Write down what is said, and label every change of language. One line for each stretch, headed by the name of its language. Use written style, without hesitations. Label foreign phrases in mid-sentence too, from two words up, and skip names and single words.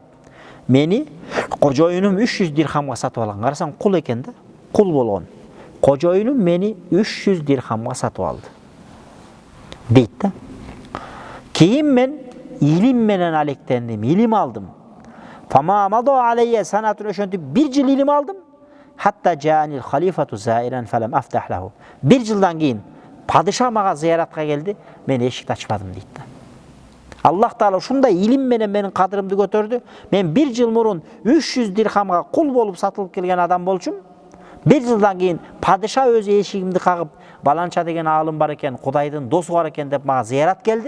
Kyrgyz: Мени кожоюнум 300 дирхамга сатып алган. Карасаң кул экен да, кул болгон. Кожоюнум мени 300 дирхамга сатып алды. Дейт да. Кийин мен илим менен алектендим, илим алдым.
Arabic: فما مضى علي سنة,
Kyrgyz: ошентип 1 жыл илим алдым.
Arabic: حتى جاءني الخليفة زائرا فلم أفتح له.
Kyrgyz: 1 жылдан кийин падыша мага зияратка келди, мен эшикти ачпадым дейт да. Аллах Таала ушундай илим менен менин кадырымды көтөрдү. Мен 1 жыл мурун 300 дирхамга кул болуп сатылып келген адам болчумун. 1 жылдан кийин падыша өзү эшигимди кагып, баланча деген аалым бар экен, Кудайдын досу бар экен деп мага зиярат келди.